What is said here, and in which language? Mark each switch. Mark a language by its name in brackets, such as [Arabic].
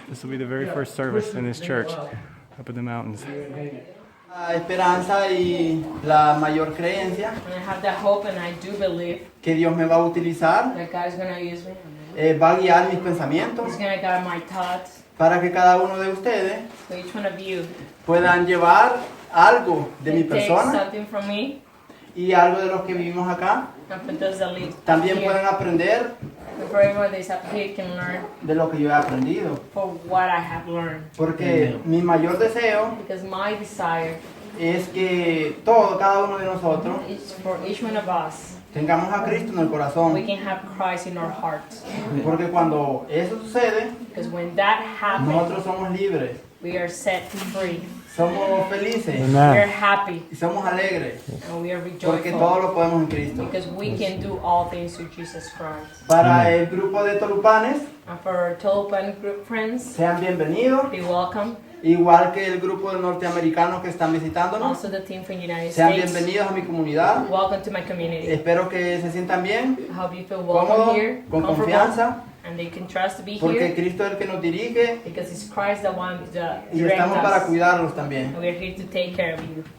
[English] This will be the very first service in this church up in the mountains. [Spanish] La esperanza y la mayor creencia [English] And I have that hope and I do believe [Spanish] que Dios me va a utilizar, [English] that God is going to use me. [Spanish] va a guiar mis pensamientos [English] He's going to guide my thoughts. [Spanish] para que cada uno de ustedes [English] So each one of you [Spanish] puedan llevar algo de mi [English] can take [Spanish] persona [English] something from me. [Spanish] y algo de los que vivimos acá. [English] And for those that live [Spanish] También [English] here, [Spanish] pueden aprender [English] and for everyone that is up here can learn [Spanish] de lo que yo he aprendido. [English] for what I have learned. [Spanish] Porque mi mayor deseo [English] Because my desire [Spanish] es que cada uno de nosotros [English] is for each one of us, [Spanish] tengamos a Cristo en el [English] we [Spanish] corazón. [English] can have Christ in our hearts. [Spanish] Porque cuando eso sucede, [English] Because when that happens, [Spanish] nosotros somos libres, [English] we are set free. [Spanish] somos felices [English] We are Amen. happy [Spanish] y somos alegres. [English] and we are [Spanish] Porque [English] rejoiceful. [Spanish] todo lo podemos en Cristo. [English] Because we can do all things through Jesus Christ. [Spanish] Para el grupo de Tolupanes, [English] And for our Tolupan group friends, [Spanish] sean bienvenidos. [English] be welcome. [Spanish] Igual que el grupo de norteamericanos que están visitándonos, [English] Also the team from the United [Spanish] sean [English] States. [Spanish] bienvenidos a mi comunidad. [English] Welcome to my community. [Spanish] Espero que se sientan bien, [English] I hope you feel welcome [Spanish] cómodos, [English] here, [Spanish] con [English] comfortable, [Spanish] confianza, [English] and they can trust to be [Spanish] porque [English] here [Spanish] Cristo es el que nos dirige [English] because it's Christ that wants to [Spanish] y [English] direct [Spanish] estamos para [English] us. [Spanish] cuidarlos también. [English] And we're here to take care of you.